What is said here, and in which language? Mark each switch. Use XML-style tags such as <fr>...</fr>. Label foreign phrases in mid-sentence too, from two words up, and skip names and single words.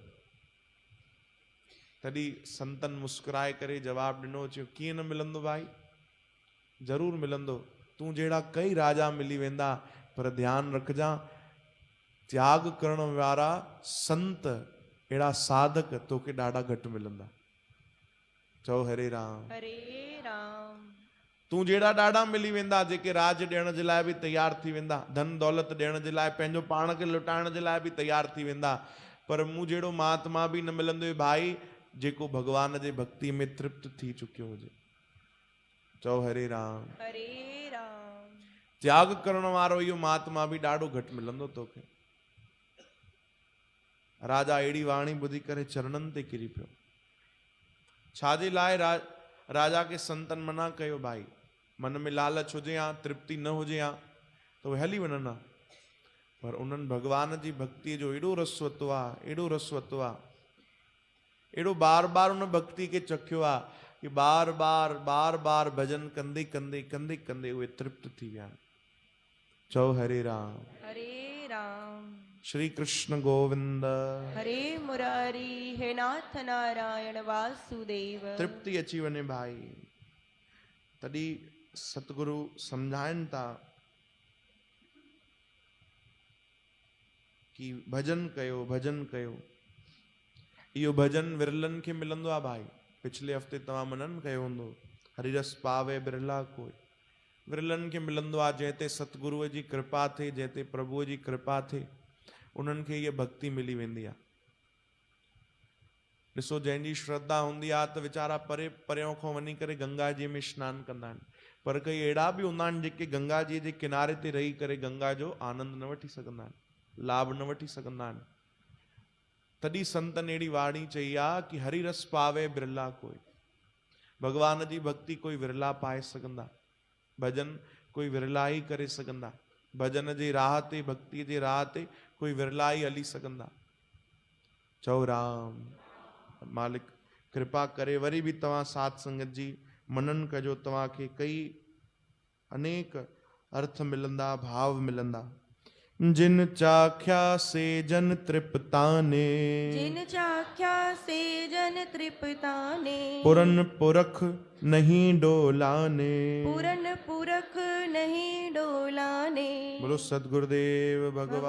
<sd>तॾहिं संतन मुस्कुराए करे जवाबु ॾिनो, चयो कीअं न मिलंदो भाई, ज़रूरु मिलंदो। तूं जहिड़ा कई राजा मिली वेंदा, पर ध्यानु रखजांइ त्याग करण वारा संत, अहिड़ा साधक तोखे ॾाढा घटि मिलंदा। चओ हरे राम। हरे राम। तूं जहिड़ा ॾाढा मिली वेंदा जेके राज ॾियण जे लाइ बि तयारु थी वेंदा, धन दौलत ॾियण जे लाइ, पंहिंजो पाण खे लुटाइण जे लाइ बि तयारु थी वेंदा, पर मूं जहिड़ो महात्मा बि न मिलंदो भाई जेको भगवान जे भक्ति में तृप्त थी चुकियो हुजे। चओ हरे राम। हरे राम। त्याग करण वारो इहो महात्मा बि ॾाढो घटि मिलंदो तोखे। राजा अहिड़ी वाणी ॿुधी करे चरणनि ते किरी पियो। छाजे लाइ राजा खे संतन मना कयो भाई, मन में लालच हुजे या तृप्ति न हुजे या त उहे हली वञनि हा, पर उन्हनि भगवान जी भक्तीअ जो एॾो रस वरितो आहे, एॾो रस वरितो आहे, एॾो बार बार उन भक्ति खे चखियो आहे कि बार बार भजन कंदे कंदे कंदे कंदे उहे तृप्त थी विया। चओ हरे राम। हरे राम। श्री कृष्ण गोविंद। हरे मुरारी, हे नाथ नारायण वासुदेव। तृप्ति अची वञे भाई। तॾहिं सतगुरु सम्झाइनि था कि भजन कयो, भजन कयो। इहो भजन विरलनि खे मिलंदो आहे भाई। पिछले हफ़्ते तव्हां मनन कयो हूंदो,</sd> <pa>ਹਰਿਰਸੁ ਪਾਵੈ ਬਿਰਲਾ ਕੋਈ।</pa> <sd>विरलनि खे मिलंदो आहे जंहिं ते सतगुरुअ जी कृपा थिए, जंहिं ते प्रभुअ जी कृपा थिए, उन्हनि खे इहा भक्ति मिली वेंदी आहे। ॾिसो जंहिंजी श्रद्धा हूंदी आहे त वीचारा परे परियों खां वञी करे गंगा जी में सनानु कंदा आहिनि, पर कई अहिड़ा बि हूंदा आहिनि जेके गंगा जी जे किनारे ते रही करे गंगा जो आनंद न वठी सघंदा आहिनि, लाभ न वठी सघंदा आहिनि। तॾहिं संतनि अहिड़ी वाणी चई आहे कि</sd> <pa>ਹਰਿ ਰਸੁ ਪਾਵੈ ਬਿਰਲਾ ਕੋਈ।</pa> <sd>भगवान जी भक्ति कोई विरला पाए सघंदा, भजन कोई विरला ई करे सघंदा, भजन जी राह ते भक्ति जे राह ते कोई विरला ई हली सघंदा। चओ राम। मालिक कृपा करे वरी भी तव्हां साध संगत जी मनन कजो, तव्हांखे कई अनेक अर्थ मिलंदा, भाव मिलंदा।</sd> <pa>ਜਿਨ ਚਾਖਿਆ ਸੇ ਜਨ ਤ੍ਰਿਪਤਾਨੇ, ਜਿਨ ਚਾਖਿਆ ਸੇ ਜਨ ਤ੍ਰਿਪਤਾਨੇ, ਪੂਰਨ ਪੁਰਖ ਨਹੀ ਡੋਲਾਨੇ, ਪੂਰਨ ਪੁਰਖ ਨਹੀ ਡੋਲਾਨੇ।</pa> <hi>बोलो सद्गुरुदेव भगवान</hi>